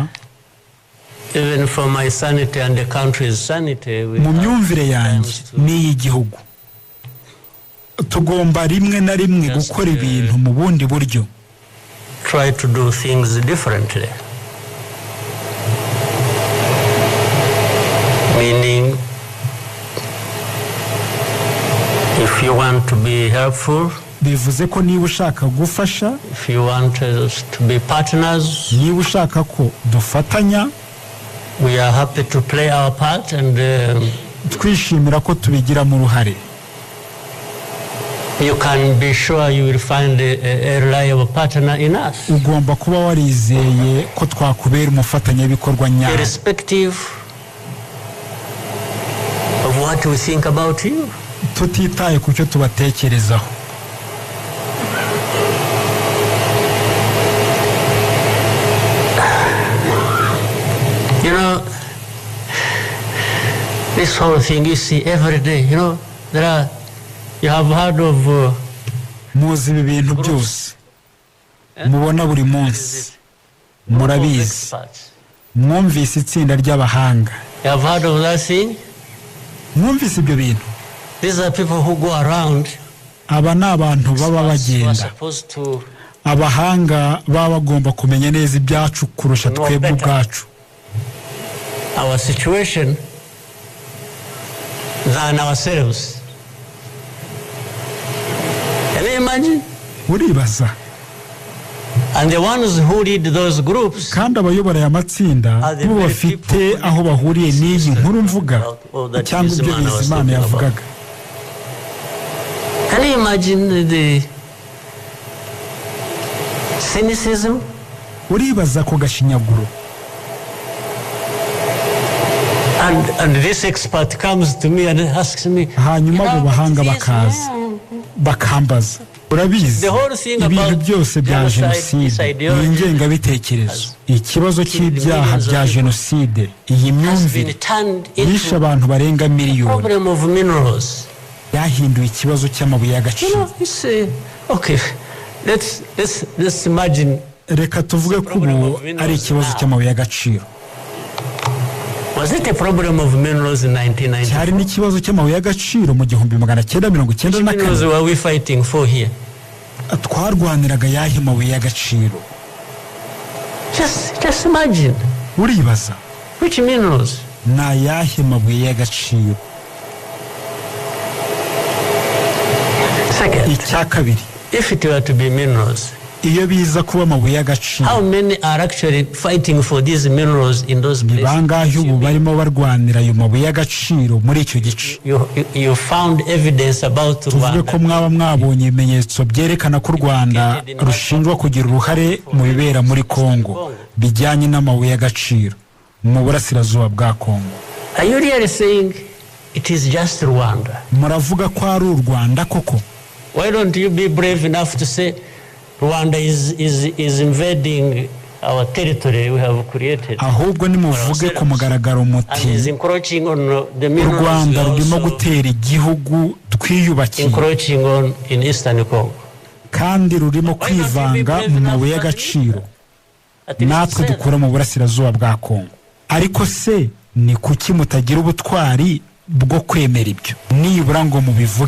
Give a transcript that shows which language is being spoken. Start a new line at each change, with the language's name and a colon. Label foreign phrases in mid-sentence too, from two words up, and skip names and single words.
English: even for my sanity and the country's sanity, we
Kinyarwanda: mu
English: have
Kinyarwanda: myumvire yanjye n'iy'igihugu tugomba rimwe na rimwe gukora ibintu mu bundi buryo,
English: try to do things differently. Meaning, if you want to be helpful,
Kinyarwanda: bivuze ko niba ushaka gufasha,
English: if you want us to be partners,
Kinyarwanda: niba ushaka ko dufatanya,
English: we are happy to play our part, and
Kinyarwanda: twishimira ko tubigiramo uruhare.
English: you can be sure you will find a reliable partner in us.
Kinyarwanda: ugomba kuba warizeye ko twakubera umufatanyabikorwa nyawe,
English: Irrespective of what we think about you.
Kinyarwanda: tutitaye ku cyo tubatekerezaho.
English: You know, this whole thing you see every day, you know, you have heard of
Kinyarwanda: muzi ibi bintu byose mubona buri munsi, murabizi,
English: experts.
Kinyarwanda: mwumvise itsinda ry'abahanga,
English: You have heard of that thing?
Kinyarwanda: mwumvise ibyo bintu.
English: These are people who go around.
Kinyarwanda: aba ni abantu baba
English: Who are
Kinyarwanda: bagenda,
English: supposed to
Kinyarwanda: abahanga baba bagomba kumenya neza ibyacu kurusha twebwe ubwacu,
English: our situation than ourselves. Can you imagine?
Kinyarwanda: uribaza.
English: And the ones who lead those groups
Kinyarwanda: kandi abayobora aya matsinda bo bafite aho bahuriye n'iyi nkuru mvuga cyangwa ibyo Bizimana yavugaga.
English: Can you imagine the cynicism?
Kinyarwanda: uribaza ko gashinyaguro.
English: And this expert comes to me and asks me,
Kinyarwanda: hanyuma abo bahanga bakaza bakambaza, urabizi ibintu byose bya jenoside, iyi ngengabitekerezo, ikibazo cy'ibyaha bya jenoside, iyi myumvire yishe abantu barenga miliyoni, yahinduye ikibazo cy'amabuye y'agaciro.
English: Okay, let's imagine.
Kinyarwanda: reka tuvuge ko ubu ari ikibazo cy'amabuye y'agaciro.
English: Was it a problem of minerals in 1990?
Kinyarwanda: cyari n'ikibazo cy'amabuye y'agaciro mu 1994.
English: Minerals were we fighting for here?
Kinyarwanda: twarwaniraga yahe mabuye y'agaciro?
English: Just imagine.
Kinyarwanda: uribaza
English: Which minerals?
Kinyarwanda: ni ayahe mabuye y'agaciro?
English: Second,
Kinyarwanda: icya kabiri,
English: if it were to be minerals,
Kinyarwanda: iyo biza kuba amabuye y'agaciro,
English: how many are actually fighting for these minerals in those
Kinyarwanda: ni
English: places?
Kinyarwanda: bangahe ubu barimo barwanira ayo mabuye y'agaciro muri icyo gice?
English: You found evidence about
Kinyarwanda: tuvuge ko
English: Rwanda.
Kinyarwanda: mwaba mwabonye ibimenyetso byerekana ko u Rwanda rushinjwa kugira uruhare mu bibera muri Kongo bijyanye n'amabuye y'agaciro mu burasirazuba bwa Kongo.
English: Are you really saying it is just Rwanda?
Kinyarwanda: muravuga ko ari u Rwanda koko?
English: Why don't you be brave enough to say Rwanda is invading our territory we have created?
Kinyarwanda: ahubwo nimuvuge ku mugaragaro
English: And
Kinyarwanda: muti
English: is encroaching on the
Kinyarwanda: u
English: minerals we
Kinyarwanda: Rwanda rurimo
English: also
Kinyarwanda: gutera igihugu twiyubakiye
English: encroaching on in Eastern Congo.
Kinyarwanda: kandi rurimo kwivanga mu mabuye y'agaciro natwe dukura mu burasirazuba bwa Kongo. ariko se ni kuki mutagira ubutwari bwo kwemera ibyo nibura ngo mubivuge?